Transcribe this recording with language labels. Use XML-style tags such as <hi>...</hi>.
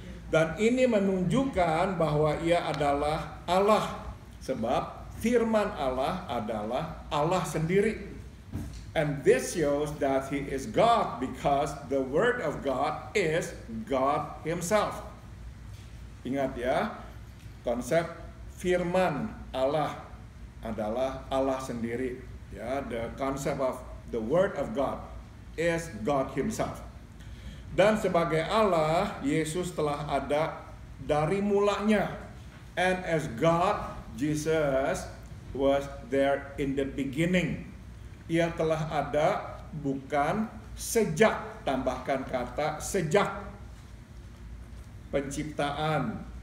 <id>Dan ini menunjukkan bahwa ia adalah Allah. Sebab firman Allah adalah Allah sendiri.</id> <en>And this shows that he is God because the Word of God is God himself.</en> <id>Ingat ya, konsep firman Allah adalah Allah sendiri.</id> <en>Ya, the concept of the Word of God is God himself.</en> <id>Dan sebagai Allah, Yesus telah ada dari mulanya.</id> <en>And as God, Jesus was there in the beginning.</en> <id>Ia telah ada bukan sejak, tambahkan kata sejak penciptaan.</id>